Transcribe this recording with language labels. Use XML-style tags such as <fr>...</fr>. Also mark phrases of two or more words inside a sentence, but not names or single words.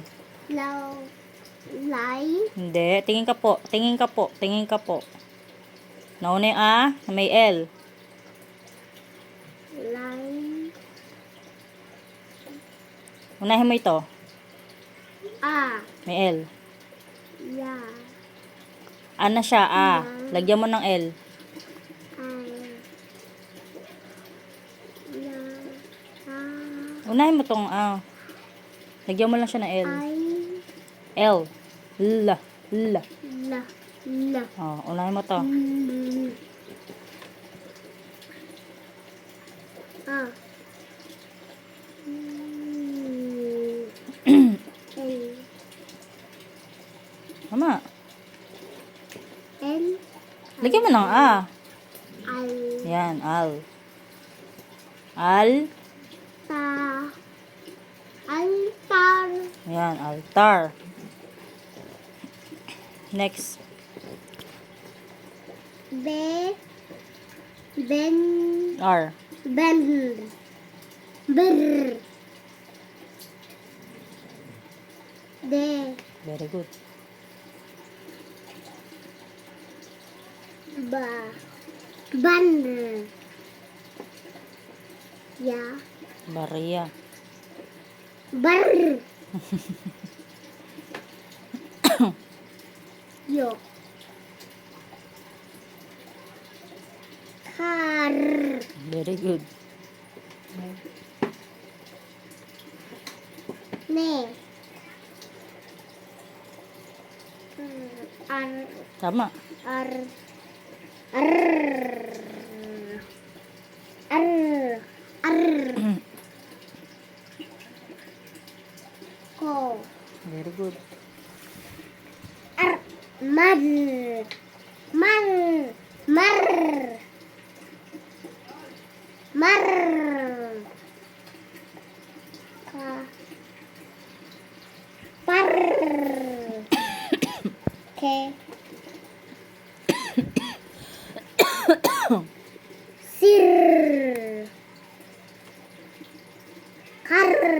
<tl>law, lay, Hindi. Tingin ka po. Tingin ka po. Tingin ka po. Nauna yung A. May L. lay, Unahin mo ito. a, May L. ya, A na siya. A. Lagyan mo ng L. ay, la, a, Unahin mo tong A. Lagyan mo lang siya ng L. ay, L. L. L. la, la, Oh, unahin mo to. a, L, Tama. L, Lagyan mo ng A. al, Yan. Al. Al. ta, altar, Yan. Altar. Next. be, ben, R. ben, ber, de,</tl> <en>Very good.</en> <tl>ba, ban, ya, Barya. bar, yo, kar,</tl> <en>Very good.</en> <tl>ne, ar, Tama. ar, ar, ar, ko,</tl> <en>Very good.</en> <tl>ar, mar, mar, mar, mar, ka, par, ke, sir, kar,</tl>